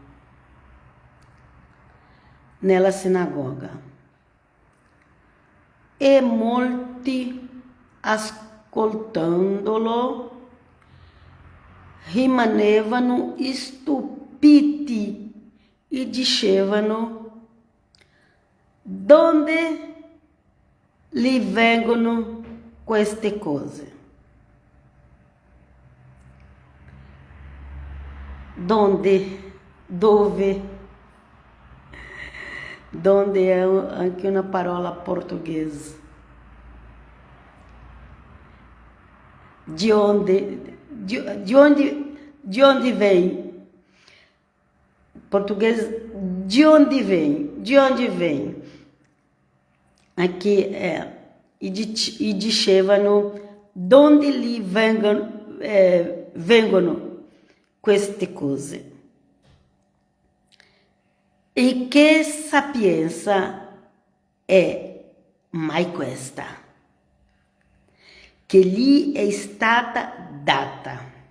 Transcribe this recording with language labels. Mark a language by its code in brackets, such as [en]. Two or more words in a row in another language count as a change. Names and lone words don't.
[it] nella sinagoga e molti ascoltandolo rimanevano stupiti e dicevano: donde lhe vengono queste cose? Dove è anche una parola portoghese. [pt] De onde vem? Português, de onde vem? [it] Aqui e dicevano: donde lhe vengono queste cose? E che sapienza è mai questa, che gli è stata data?